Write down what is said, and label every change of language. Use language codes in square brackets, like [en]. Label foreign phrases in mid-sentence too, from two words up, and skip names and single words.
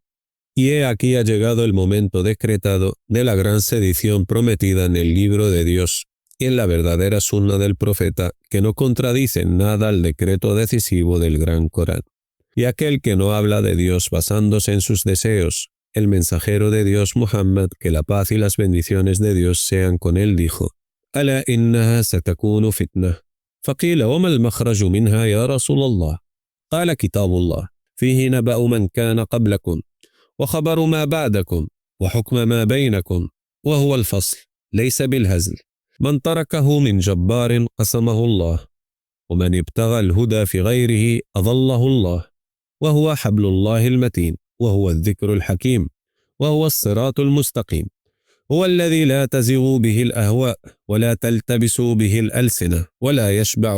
[es] Y he aquí ha llegado el momento decretado de la gran sedición prometida en el libro de Dios y en la verdadera sunna del profeta, que no contradicen nada al decreto decisivo del Gran Corán. Y aquel que no habla de Dios basándose en sus deseos, el mensajero de Dios Muhammad, que la paz y las bendiciones de Dios sean con él, dijo: [ar] «ألا إنها ستكون فتنة. فقيل وما المخرج منها يا رسول الله. قال كتاب الله. فيه نبأ من كان قبلكم. وخبر ما بعدكم وحكم ما بينكم. وهو الفصل ليس بالهزل. من تركه من جبار قسمه الله ومن ابتغى الهدى في غيره أضله الله وهو حبل الله المتين وهو الذكر الحكيم وهو الصراط المستقيم هو الذي لا تزغ به الأهواء ولا تلتبس به الألسنة ولا يشبع